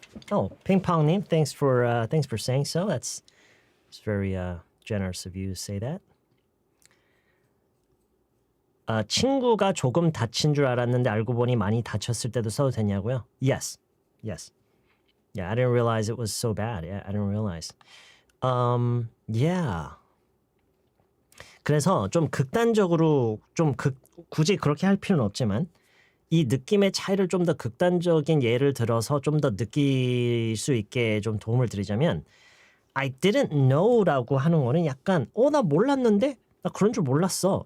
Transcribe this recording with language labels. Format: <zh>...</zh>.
<en>Oh, 핑팡님, thanks for saying so. It's very generous of you to say that.</en> <ko>친구가 조금 다친 줄 알았는데 알고 보니 많이 다쳤을 때도 써도 되냐고요?</ko> <en>Yes. Yeah, I didn't realize it was so bad. Yeah, I didn't realize. Yeah.</en> <ko>그래서 좀 극단적으로 굳이 그렇게 할 필요는 없지만 이 느낌의 차이를 좀 더 극단적인 예를 들어서 좀 더 느낄 수 있게 좀 도움을 드리자면</ko> <en>I didn't know</en> <ko>라고 하는 거는 약간 나 몰랐는데 나 그런 줄 몰랐어.</ko>